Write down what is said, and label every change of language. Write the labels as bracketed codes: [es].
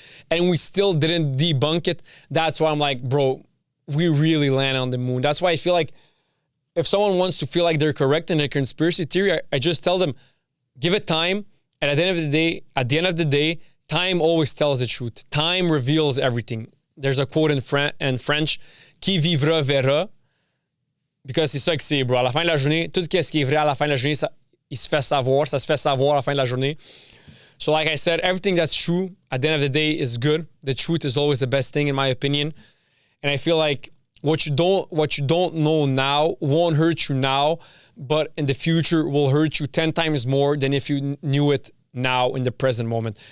[en] And we still didn't debunk it. That's why I'm like, bro, we really landed on the moon. That's why I feel like if someone wants to feel like they're correct in a conspiracy theory, I just tell them, give it time. And at the end of the day, time always tells the truth. Time reveals everything. There's a quote in French, [fr] qui vivra verra. [en] Because [fr] c'est ça que c'est, bro. À la fin de la journée, tout ce qui est vrai à la fin de la journée, ça se fait savoir à la fin de la journée. [en] So like I said, everything that's true at the end of the day is good. The truth is always the best thing, in my opinion. And I feel like what you don't know now won't hurt you now, but in the future will hurt you 10 times more than if you knew it now in the present moment.